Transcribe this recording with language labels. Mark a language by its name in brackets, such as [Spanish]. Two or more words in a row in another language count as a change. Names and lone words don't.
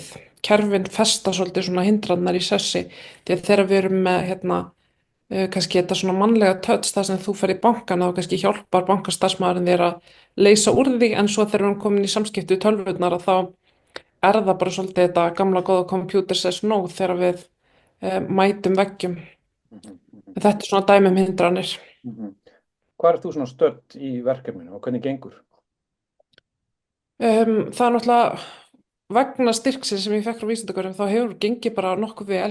[Icelandic] Kerfin festa svolítið svona hindrannar í sessi því að þegar við erum með kannski þetta svona mannlega touch það sem þú fer í bankan þá kannski hjálpar bankastarfsmaðurinn þér að leysa úr því, en svo þegar við erum komin í samskipti við tölvurnar að þá er það bara svolítið þetta gamla góða [English] computer says no [Icelandic] þegar við mætum veggjum. Þetta er svona dæmi um hindranir. Hvar ert þú svona stödd í verkefninu og hvernig gengur? Það er náttúrulega vegna styrksins sem ég fekk frá Vísindagörðum þá hefur gengið bara nokkuð vel.